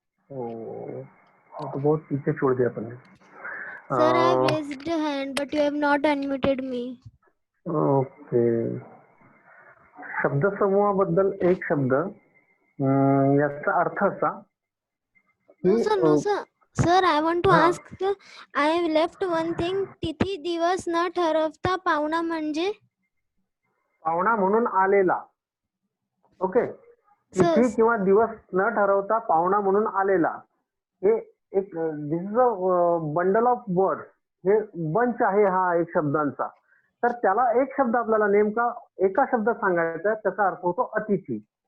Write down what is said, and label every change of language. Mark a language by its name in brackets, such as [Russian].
[Hindi] तो बहुत पीछे छोड़ दिया अपन ने. [English] Sir, I have raised a hand but you have not unmuted me. Okay. [Marathi] शब्द समूहाबद्दल एक शब्द, याचा अर्थ असा [English] No [Marathi] की [English] sir, no sir. Sir, I want to ask, I have left one thing. [Marathi] तिथी दिवस न ठरवता पाहुणा म्हणजे? पाहुणा म्हणून आलेला. ओके. [English] Sir, [Marathi] तिथी किंवा दिवस न ठरवता पाहुणा म्हणून आलेला, हे एक [English] This is a bundle of word. [Marathi] हे बंच आहे हा एक शब्दांचा. तर त्याला एक शब्द आपल्याला नेमका एका शब्दात सांगायचा आहे, त्याचा अर्थ होतो अतिथी.